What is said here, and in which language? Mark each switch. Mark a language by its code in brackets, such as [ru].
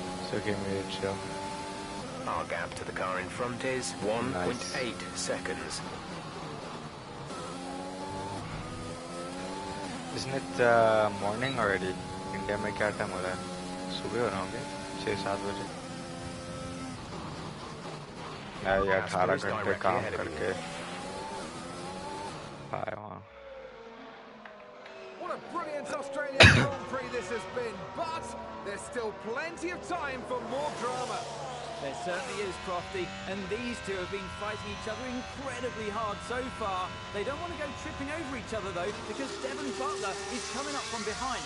[en] So give me a chill. Our gap to the car in front is 1.8 seconds. Isn't it morning already? [hi] India में क्या time हो रहा है? सुबह हो रहा होंगे 6-7 बजे. मैं ये 18 घंटे काम करके आया हूँ. [en] What a brilliant Australian Grand Prix this has been, but there's still plenty of time for more drama. There certainly is, Crofty, and these two have been fighting each other incredibly hard so far. They don't want to go tripping over each other, though, because Devon Butler is coming up from behind.